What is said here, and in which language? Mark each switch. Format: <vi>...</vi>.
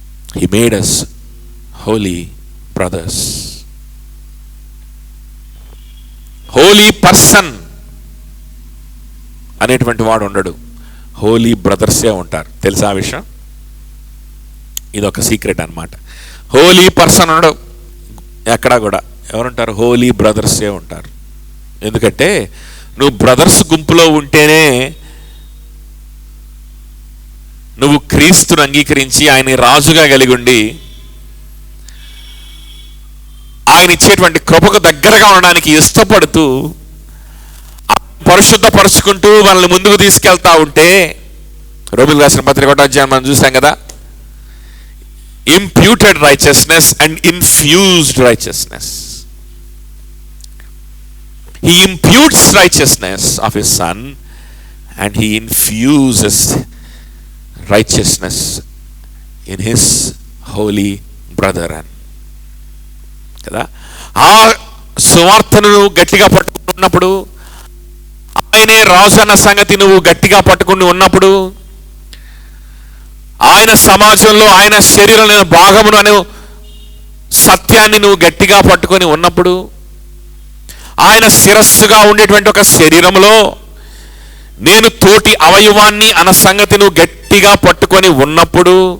<en>He made us holy brothers.</en> <te>Holi person అనేటువంటి వాడు ఉండడు, హోలీ బ్రదర్సే ఉంటారు. తెలుసా ఆ విషయం? ఇది ఒక సీక్రెట్ అన్నమాట. హోలీ పర్సన్ ఉండడు ఎక్కడా కూడా. ఎవరుంటారు? హోలీ బ్రదర్సే ఉంటారు. ఎందుకంటే నువ్వు బ్రదర్స్ గుంపులో ఉంటేనే నువ్వు క్రీస్తును అంగీకరించి ఆయన రాజుగా కలిగి ఉండి ఆయన ఇచ్చేటువంటి కృపకు దగ్గరగా ఉండడానికి ఇష్టపడుతూ పరిశుద్ధపరుచుకుంటూ మనల్ని ముందుకు తీసుకెళ్తా ఉంటే, రోమిలకు రాసిన పత్రిక 1వ అధ్యాయం మనం చూసాం కదా,</te> <en>Imputed righteousness and infused righteousness. He imputes righteousness of his son and he infuses righteousness in his holy brethren.</en> <te>కదా, ఆ సువార్తను గట్టిగా పట్టుకున్నప్పుడు, ఆయనే రాజు అన్న సంగతి నువ్వు గట్టిగా పట్టుకుని ఉన్నప్పుడు, ఆయన సమాజంలో ఆయన శరీరంలో భాగమును అనే సత్యాన్ని నువ్వు గట్టిగా పట్టుకొని ఉన్నప్పుడు, ఆయన శిరస్సుగా ఉండేటువంటి ఒక శరీరంలో నేను తోటి అవయవాన్ని అన్న సంగతి నువ్వు గట్టిగా పట్టుకొని ఉన్నప్పుడు,</te>